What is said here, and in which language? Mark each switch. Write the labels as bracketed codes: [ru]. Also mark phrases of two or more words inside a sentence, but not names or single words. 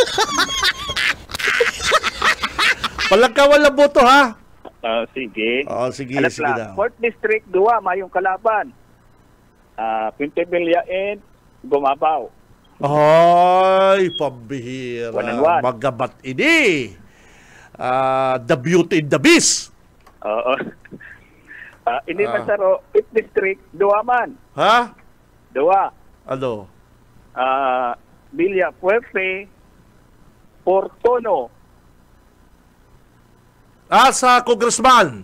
[bik] Palangkawan lang boto ha. Sige. Sige, Alas sige lang. na. 4th District, 2, mayong kalaban. Pintibilya and Gumabaw. Ay, pambihira. 1-1. Magabat ini. [en] The Beauty and the Beast. [bik] Oo. Ini Mansaro, 5th District, 2 man. Ha? 2. Ano? Villa Puerte, Portono. Sa Congressman.